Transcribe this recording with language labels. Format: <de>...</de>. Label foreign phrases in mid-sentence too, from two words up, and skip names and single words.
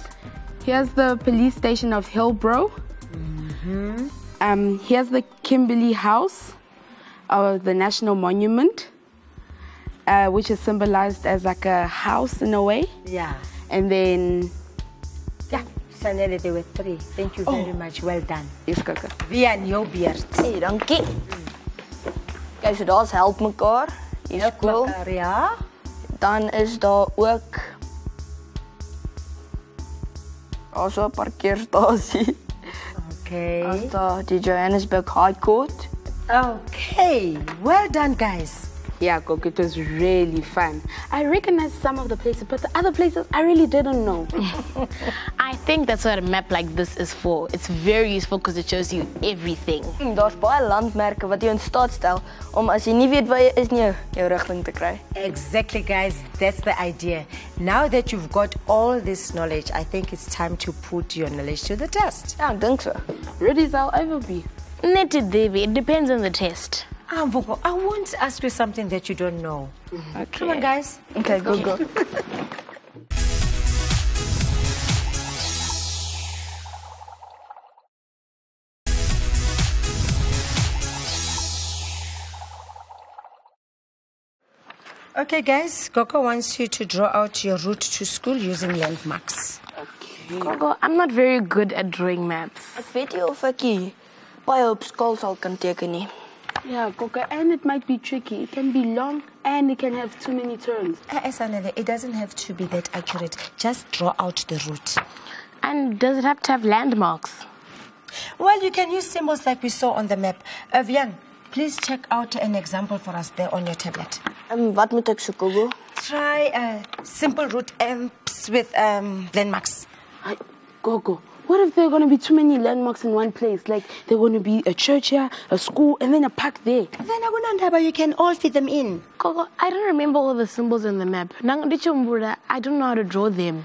<en>Here's the police station of Hillbrow. Here's the Kimberley House, the National Monument, which is symbolized as like a house in a way. Yeah. And then, Sanele, there were 3. Thank you very much. Well done. Yes, Kaka. Vian, your beard.</en> <af>Hey, dankie. Kijk, so daar's help mekaar. Hier is cool. Ja. Dan is daar ook also 'n parkeerstasie. Okay. As daar die Johannesburg High Court.</af> <en>Okay. Well done, guys. Yeah, Gogo, it was really fun. I recognized some of the places, but the other places I really didn't know. I think that's what a map like this is for. It's very useful because it shows you everything.</en> <af>Daar's baie landmerke wat jou in staat stel om as jy nie weet waar jy is nie, jou rigting te kry.</af> <en>Exactly, guys. That's the idea. Now that you've got all this knowledge, I think it's time to put your knowledge to the test.</en> <af>Ja, ek dink so.</af> <en>Ready as I'll ever be. Net Devi, it depends on the test. Mvuko, I want to ask you something that you don't know. Okay. Come on, guys. Okay, go. Okay, guys. Gogo wants you to draw out your route to school using landmarks. Okay. Gogo, I'm not very good at drawing maps.</en> <af>Ek weet nie of ek hier baie op skool sal kan teken nie.</af> <en>Yeah, Gogo, and it might be tricky. It can be long and it can have too many turns. It doesn't have to be that accurate. Just draw out the route. And does it have to have landmarks? Well, you can use symbols like we saw on the map. Vian, please check out an example for us there on your tablet.</en> <af>Wat moet ek soek, Gogo?</af> <en>try simple route amps with landmarks. Gogo, what if there are going to be too many landmarks in one place? Like, there are going to be a church here, a school, and then a park there. Then you can all fit them in. Gogo, I don't remember all the symbols on the map. I don't know how to draw them.</en>